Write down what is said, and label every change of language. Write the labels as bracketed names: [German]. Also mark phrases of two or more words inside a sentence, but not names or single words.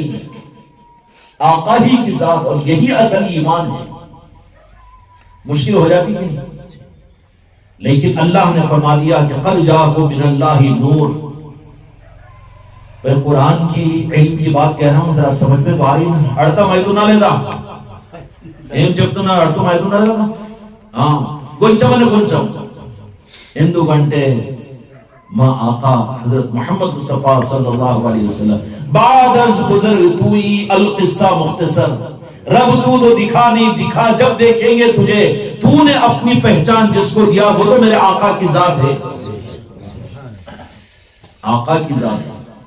[Urdu] آقا ہی کی ذات، اور یہی اصل ایمان ہے۔ مشکل ہو جاتی ہے، لیکن اللہ نے فرما دیا کہ [Arabic] قد جاءکم من اللہ نور۔ [Urdu] میں قرآن کی علم کی بات کہہ رہا ہوں، ذرا سمجھ میں تو آ رہی نا؟ اڑتا میں تو نہ لیتا [Telugu] ఏం చెప్తున్నా అర్థమవుతున్నది కదా? కొంచెమని కొంచెం, ఎందుకంటే మా ఆకా హజరత్ [Urdu] محمد مصطفیٰ صلی اللہ علیہ وسلم بعد از گزر توئی القصہ مختصر، رب تو دکھا نہیں دکھا، جب دیکھیں گے تجھے تو نے اپنی پہچان جس کو دیا وہ تو میرے آقا کی ذات ہے، آقا کی ذات ہے۔